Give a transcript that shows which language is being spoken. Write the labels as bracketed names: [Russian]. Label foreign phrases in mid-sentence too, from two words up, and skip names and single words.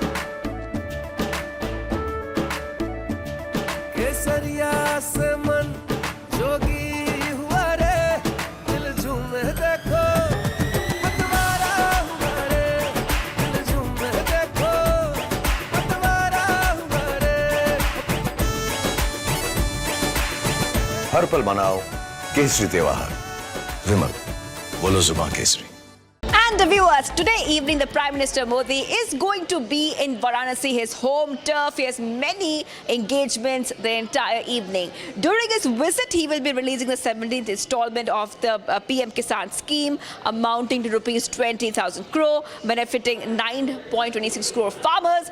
[Hindi] केसरिया से मन जोगी हुआ रे, दिल झूमे देखो पतवारा हुआ रे, दिल झूमे देखो पतवारा हुआ रे। हर पल मनाओ केसरी त्योहार। विमल, बोलो जुबान केसरी। [English] And the viewers, today evening the Prime Minister Modi is going to be in Varanasi, his home turf. He has many engagements the entire evening. During his visit, he will be releasing the 17th installment of the PM Kisan scheme, amounting to rupees 20,000 crore, benefiting 9.26 crore farmers.